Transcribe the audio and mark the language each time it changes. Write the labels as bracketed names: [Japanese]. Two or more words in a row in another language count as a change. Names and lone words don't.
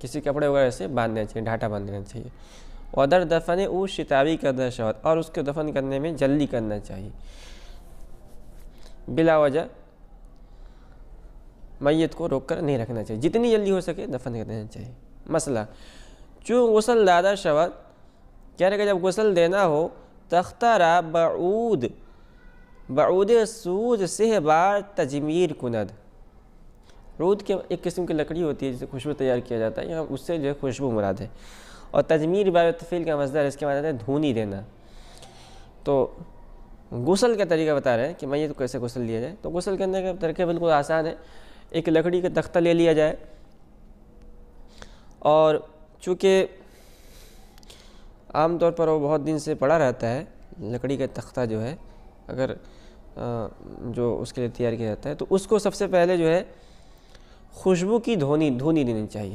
[Urdu] کسی کپڑے وغیرہ سے باندھنا چاہیے، ڈھاٹا باندھ دینا چاہیے۔ [Persian] ودر دفن او شتابی کردہ شود، [Urdu] اور اس کو دفن کرنے میں جلدی کرنا چاہیے، بلا وجہ میت کو روک کر نہیں رکھنا چاہیے، جتنی جلدی ہو سکے دفن کر دینا چاہیے۔ [Persian] مسئلہ چون غسل دادا شود، [Urdu] کہہ رہے کہ جب غسل دینا ہو [Persian] تختہ را بعود سوز سہ بار تجمیر کند۔ [Urdu] عود کے ایک قسم کی لکڑی ہوتی ہے جس سے خوشبو تیار کیا جاتا ہے، یہاں اس سے جو ہے خوشبو مراد ہے، اور تجمیر باب تفعیل کا مصدر ہے، اس کے معنی ہے دھونی دینا۔ تو غسل کا طریقہ بتا رہے ہیں کہ میت کو کیسے غسل لیا جائے۔ تو غسل کرنے کا طریقہ بالکل آسان ہے، ایک لکڑی کا تختہ لے لیا جائے، اور چونکہ عام طور پر وہ بہت دن سے پڑا رہتا ہے، لکڑی کا تختہ جو ہے اگر جو اس کے لیے تیار کیا جاتا ہے، تو اس کو سب سے پہلے جو ہے خوشبو کی دھونی دینی چاہیے۔